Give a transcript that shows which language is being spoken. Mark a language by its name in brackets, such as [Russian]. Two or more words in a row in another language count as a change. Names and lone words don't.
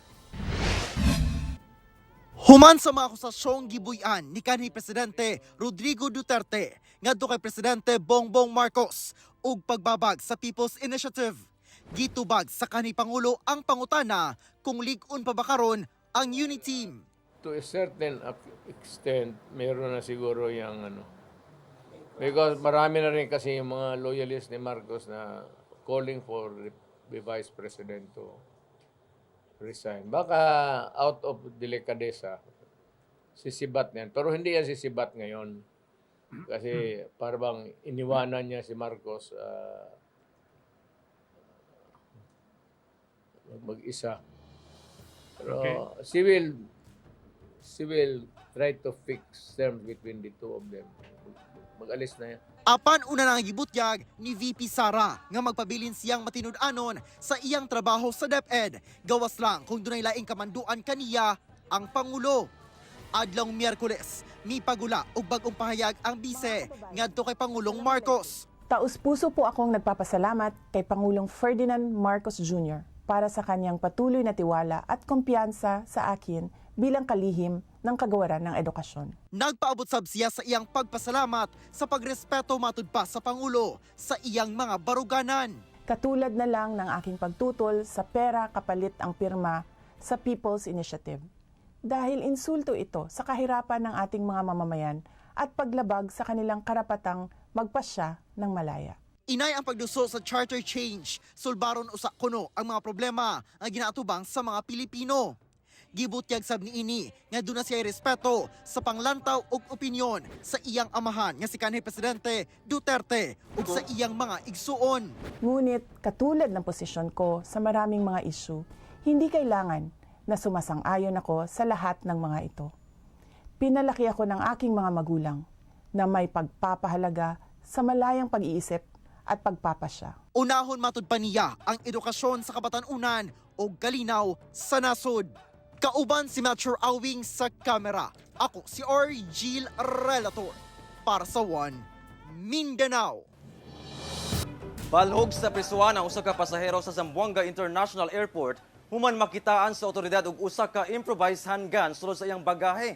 [Cebuano] Human sa mga akusasyong gibuy-an ni kanhi Presidente Rodrigo Duterte ngadto kay Presidente Bongbong Marcos ug pagbabag sa People's Initiative. Gitubag sa kanhi Pangulo ang pangutana kung lig-on pa ba karon ang unity team. [English] To a certain extent, [Filipino] meron na siguro yung because marami na rin kasi yung mga loyalists ni Marcos na [English] calling for the Vice President to resign. [Filipino] Baka [English] out of [Filipino] delicadeza, sisibat niyan. Pero hindi yan sisibat ngayon. Kasi parang iniwanan niya si Marcos mag-isa. Pero okay. [English] She will try to fix terms between the two of them. [Filipino] Mag-alis na yan. [Cebuano] Apan una nang gibutyag ni VP Sara nga magpabilin siyang matinud-anon sa iyang trabaho sa DepEd. Gawas lang kung dunay laing kamanduan kaniya ang Pangulo. Adlong Miyerkules, mi pagula ug bag-ong pahayag ang bise ngadto kay Pangulong Marcos. [Filipino] Taus-puso po akong nagpapasalamat kay Pangulong Ferdinand Marcos Jr. para sa kanyang patuloy na tiwala at kumpiyansa sa akin bilang kalihim ng kagawaran ng edukasyon. [Cebuano] Nagpaabot sab siya sa iyang pagpasalamat sa pagrespeto matud pa sa Pangulo sa iyang mga baruganan. [Filipino] Katulad na lang ng aking pagtutol sa pera kapalit ang pirma sa People's Initiative. Dahil insulto ito sa kahirapan ng ating mga mamamayan at paglabag sa kanilang karapatang magpasya ng malaya. [Cebuano] Inay ang pagduso sa charter change, sulbaron usa kuno ang mga problema nga ginaatubang sa mga Pilipino. Gibutyag sab niini nga duna siya respeto sa panglantaw ug opinyon sa iyang amahan nga si kanhi Presidente Duterte ug sa iyang mga igsuon. [Filipino] Ngunit katulad ng posisyon ko sa maraming mga issue, hindi kailangan na sumasang-ayon ako sa lahat ng mga ito. Pinalaki ako ng aking mga magulang na may pagpapahalaga sa malayang pag-iisip at pagpapasya. [Cebuano] Unahon matud pa niya ang edukasyon sa kabatanunan o kalinaw sa nasod. Kauban si Metro Awing sa kamera. Ako si Argil Relator para sa One Mindanao. Balhog sa prisuan ang usa ka pasahero sa Zamboanga International Airport human makitaan sa otoridad og usa ka improvised handgun sulod sa iyang bagahe.